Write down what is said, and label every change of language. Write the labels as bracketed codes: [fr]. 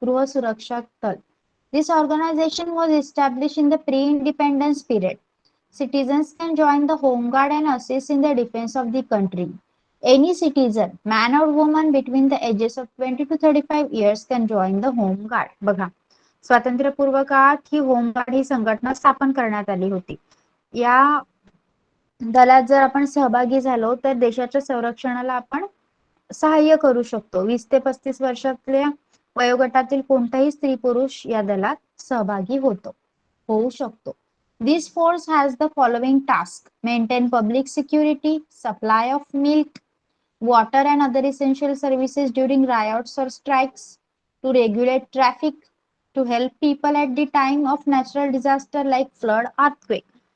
[en] Gruha Suraksha Dal. This organization was established in the pre-independence period. Citizens can join the home guard and assist in the defense of the country. Any citizen, man or woman between the ages of 20 to 35 years can join the home guard. [mr] बघा, स्वातंत्र्यपूर्व काळात ही home guard ही संघटना स्थापन करण्यात आली होती. या दलात जर आपण सहभागी झालो तर देशाच्या संरक्षणाला आपण सहाय्य करू शकतो. 20 ते 35 वर्षातल्या वयोगटातील कोणताही स्त्री पुरुष या दलात सहभागी होऊ शकतो. [en] This force has the following task: maintain public security, supply of milk, water and other essential services during riots or strikes, to regulate traffic, to help people at the time of natural disaster like flood, earthquake.